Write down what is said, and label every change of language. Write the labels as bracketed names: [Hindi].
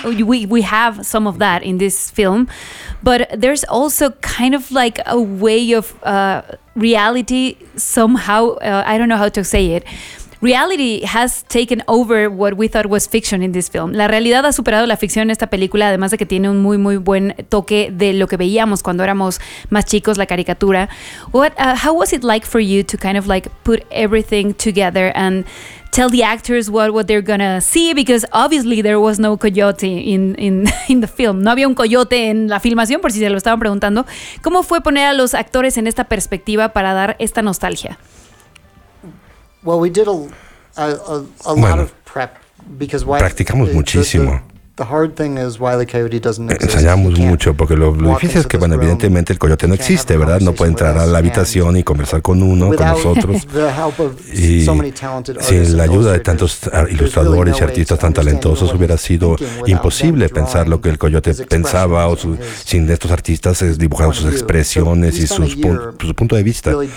[English] We have some of that in this film, but there's also kind of like a way of reality somehow, I don't know how to say it. Reality has taken over what we thought was fiction in this film. [Spanish] La realidad ha superado la ficción en esta película, además de que tiene un muy, muy buen toque de lo que veíamos cuando éramos más chicos, la caricatura. [English] How was it like for you to kind of like put everything together and tell the actors what they're gonna see? Because obviously there was no coyote in the film. [Spanish] No había un coyote en la filmación, por si se lo estaban preguntando. ¿Cómo fue poner a los actores en esta perspectiva para dar esta nostalgia? [English] Well, we did a lot of prep because [Spanish] practicamos muchísimo. Ensayamos mucho, porque lo difícil es que, bueno, evidentemente el coyote no existe, ¿verdad? No puede entrar a la habitación y conversar con uno, con nosotros. Y sin la ayuda de tantos ilustradores y artistas tan talentosos, hubiera sido imposible pensar lo que el coyote pensaba, o sin estos artistas dibujar sus expresiones y su punto de vista.